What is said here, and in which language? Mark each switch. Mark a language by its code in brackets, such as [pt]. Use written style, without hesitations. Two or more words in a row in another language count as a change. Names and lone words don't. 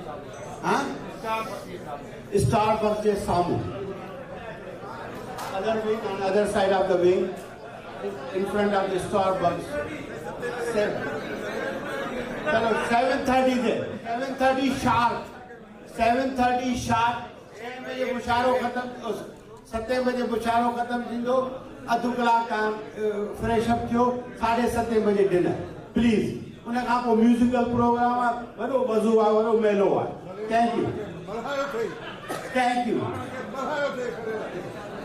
[sd] हाँ, स्टारबक्स के सामू, [en] other wing on other side of the wing, in front of the Starbucks. [sd] चलो 7:30 से 7:30 शार्प 7:30 शार्प 6 बजे मुशारो खत्म, 7 बजे मुशारो खत्म थींदो। अधु कलाक [en] fresh up [sd] थियो, 7:30 बजे [en] dinner please. [sd] उन खां पोइ [en] musical program [sd] आहे, वॾो मज़ो आहे, वॾो मेलो आहे। [en] thank you, thank you.